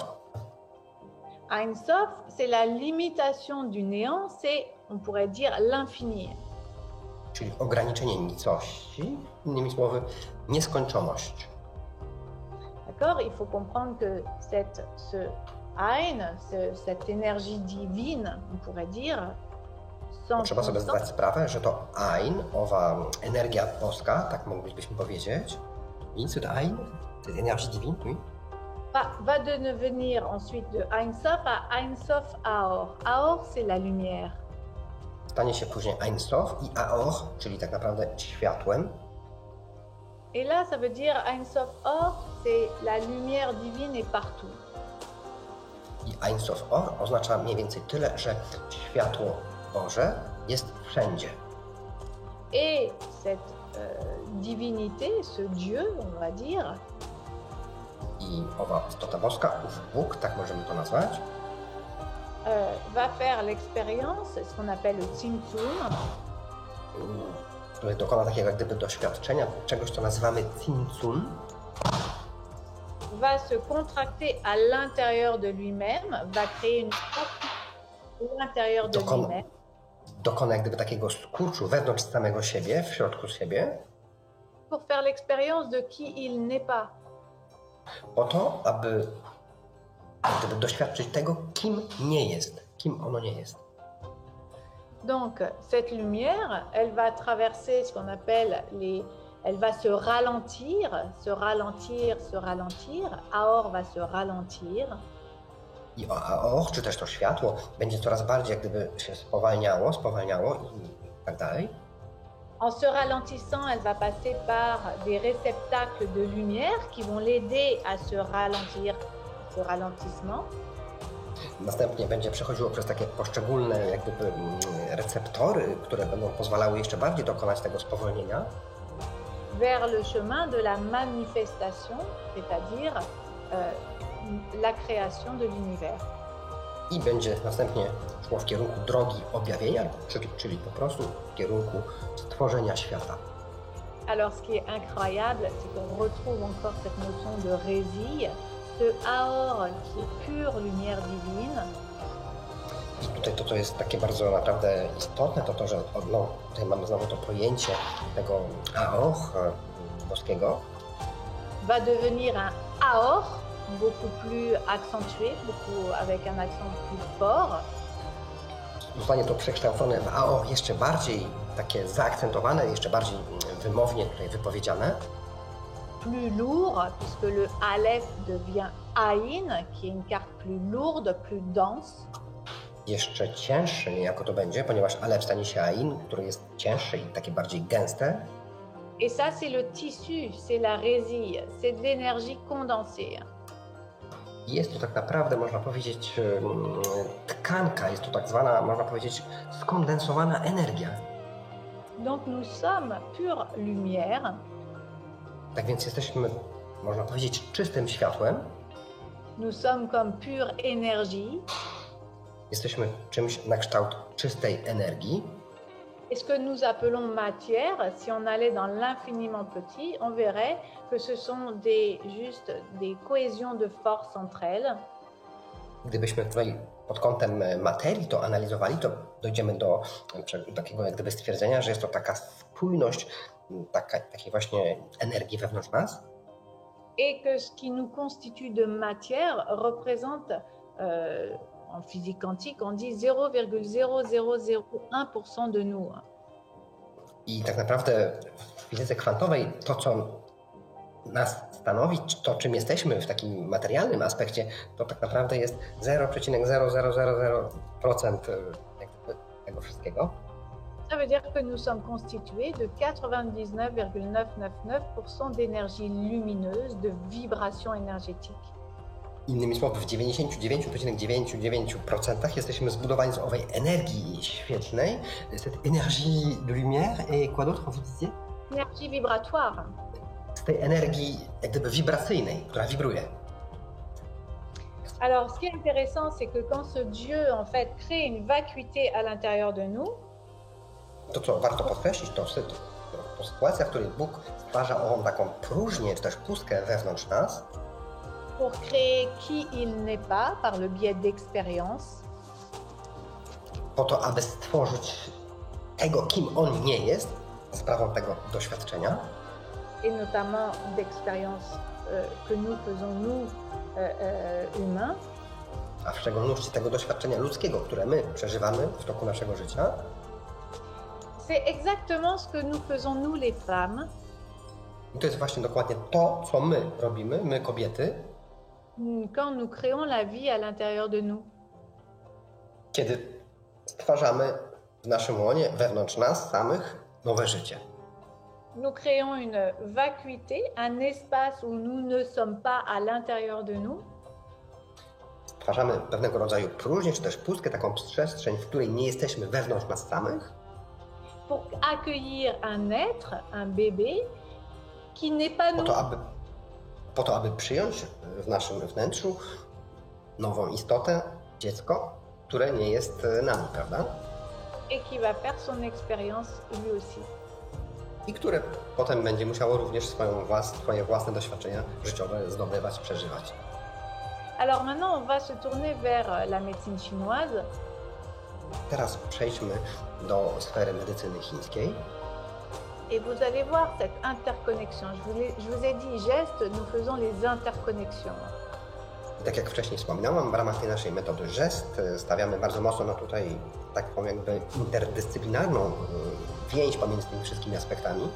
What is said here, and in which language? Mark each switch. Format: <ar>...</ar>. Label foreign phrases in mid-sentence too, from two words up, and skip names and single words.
<he>Ein Sof,</he> <fr>c'est la limitation du néant, c'est, on pourrait dire, l'infini.</fr> <pl>Czyli ograniczenie nicości, innymi słowy, nieskończoność.</pl> <fr>D'accord? Il faut comprendre que ce Ein, cette énergie divine, on pourrait dire,</fr> <pl>trzeba sobie zdać sprawę, że to Ein, owa energia boska, tak moglibyśmy powiedzieć,</pl> <fr>c'est Ein, c'est l'énergie divine, oui. Va devenir ensuite de</fr> <he>Ein Sof</he> <fr>à</fr> <he>Ein Sof Aor.</he> <fr>Aor, c'est la lumière.</fr> <pl>Stanie się później</pl> <he>Ein Sof</he> <pl>i Aor, czyli tak naprawdę światłem.</pl> <fr>Et là, ça veut dire</fr> <he>Ein Sof Or,</he> <fr>c'est la lumière divine est partout.</fr> <pl>I</pl> <he>Ein Sof Or</he> <pl>oznacza mniej więcej tyle, że światło Boże jest wszędzie.</pl> <fr>Et cette divinité, ce Dieu, on va dire.</fr> <pl>I owa istota boska, ów Bóg, tak możemy to nazwać.</pl> <fr>va faire l'expérience, ce qu'on appelle le Tsimtsum,</fr> <pl>który dokona takiego jak gdyby doświadczenia, czegoś, co nazywamy Tsimtsum,</pl> <fr>va se contracter à l'intérieur de lui-même, va créer une force à l'intérieur de lui-même.</fr> <pl>Dokona jak gdyby takiego skurczu wewnątrz samego siebie, w środku siebie,</pl> <fr>pour faire l'expérience de qui il n'est pas.</fr> <pl>po to, aby jak gdyby doświadczyć tego, kim nie jest, kim ono nie jest.</pl> <fr>Donc, cette lumière, elle va traverser ce qu'on appelle elle va se ralentir, se ralentir, se ralentir. Aor va se ralentir.</fr> <pl>I Aor, czy też to światło, będzie coraz bardziej jak gdyby się spowalniało i tak dalej.</pl> <fr>En se ralentissant, elle va passer par des réceptacles de lumière qui vont l'aider à se ralentir, ce ralentissement.</fr> <pl>Następnie będzie przechodziło przez takie poszczególne jak gdyby receptory, które będą pozwalały jeszcze bardziej dokonać tego spowolnienia.</pl> <fr>Vers le chemin de la manifestation, c'est-à-dire la création de l'univers.</fr> <pl>I będzie następnie szło w kierunku drogi objawienia, czyli po prostu w kierunku stworzenia świata.</pl> <fr>Alors, ce qui est incroyable, c'est qu'on retrouve encore cette notion de résille, ce Aor qui est pure lumière divine.</fr> <pl>I tutaj to jest takie bardzo naprawdę istotne, to, że tutaj mamy znowu to pojęcie tego Aor boskiego.</pl> <fr>Va devenir un Aor beaucoup plus accentué, avec un accent plus fort.</fr> <pl>Zostanie to przekształcone w Aor jeszcze bardziej takie zaakcentowane, jeszcze bardziej wymownie tutaj wypowiedziane.</pl> <fr>Plus lourd, puisque le Aleph devient Aïn, qui est une carte plus lourde, plus dense.</fr> <pl>Jeszcze cięższe niejako to będzie, ponieważ Aleph stanie się Ain, które jest cięższe i takie bardziej gęste.</pl> <fr>Et ça, c'est le tissu, c'est la résille, c'est de l'énergie condensée.</fr> <pl>Jest to tak naprawdę, można powiedzieć, tkanka, jest to tak zwana, można powiedzieć, skondensowana energia.</pl> <fr>Donc nous sommes pure lumière.</fr> <pl>Tak więc jesteśmy, można powiedzieć, czystym światłem.</pl> <fr>Nous sommes comme pure énergie.</fr> <pl>Jesteśmy czymś na kształt czystej energii.</pl> <fr>Et ce que nous appelons matière, si on allait dans l'infiniment petit, on verrait que ce sont juste des cohésions de force entre elles.</fr> <pl>Gdybyśmy tutaj pod kątem materii to analizowali, to dojdziemy do takiego jak gdyby stwierdzenia, że jest to taka spójność takiej właśnie energii wewnątrz nas.</pl> <fr>Et que ce qui nous constitue de matière représente, en physique quantique, on dit 0,0001% de nous.</fr> <pl>I tak naprawdę w fizyce kwantowej to, co nas stanowi, to czym jesteśmy w takim materialnym aspekcie, to tak naprawdę jest 0,0000% tego wszystkiego.</pl> <fr>Ça veut dire que nous sommes constitués de 99,999% d'énergie lumineuse, de vibration énergétique.</fr> <pl>Innymi słowy, w 99,99% jesteśmy zbudowani z owej energii świetlnej,</pl> <fr>cette énergie de lumière et quoi d'autre, vous disiez? Énergie vibratoire.</fr> <pl>Z tej energii jak gdyby wibracyjnej, która wibruje.</pl> <fr>Alors, ce qui est intéressant, c'est que quand ce Dieu, en fait, crée une vacuité à l'intérieur de nous,</fr> <pl>to, co warto podkreślić, to sytuacja, w której Bóg stwarza ową taką próżnię, czy też pustkę wewnątrz nas,</pl> <fr>pour créer qui il n'est pas par le biais d'expérience.</fr> <pl>Po to, aby stworzyć tego, kim on nie jest, za sprawą tego doświadczenia.</pl> <fr>Et notamment d'expériences que nous faisons, nous, humains.</fr> <pl>A w szczególności tego doświadczenia ludzkiego, które my przeżywamy w toku naszego życia.</pl> <fr>C'est exactement ce que nous faisons, nous les femmes.</fr> <pl>I to jest właśnie dokładnie to, co my robimy, my kobiety.</pl> <fr>Quand nous créons la vie à l'intérieur de nous.</fr> <pl>Kiedy stwarzamy w naszym łonie, wewnątrz nas samych, nowe życie.</pl> <fr>Nous créons une vacuité, un espace où nous ne sommes pas à l'intérieur de nous.</fr> <pl>Stwarzamy pewnego rodzaju próżnię, czy też pustkę, taką przestrzeń, w której nie jesteśmy wewnątrz nas samych.</pl> <fr>Pour accueillir un être, un bébé, qui n'est pas nous.</fr> <pl>Po to, aby przyjąć w naszym wnętrzu nową istotę, dziecko. które nie jest nami, prawda?</pl> <fr>Et qui va faire son expérience lui aussi.</fr> <pl>I które potem będzie musiało również swoje własne doświadczenia życiowe zdobywać, przeżywać.</pl> <fr>Alors maintenant, on va se tourner vers la médecine chinoise.</fr> <pl>Teraz przejdźmy do sfery medycyny chińskiej.</pl> <fr>Et vous allez voir cette interconnexion. Je vous ai dit gestes, nous faisons les interconnexions.</fr> <pl>I tak jak wcześniej wspominałam, w ramach tej naszej metody gest stawiamy bardzo mocno na tutaj taką jakby interdyscyplinarną więź pomiędzy tymi wszystkimi aspektami.</pl>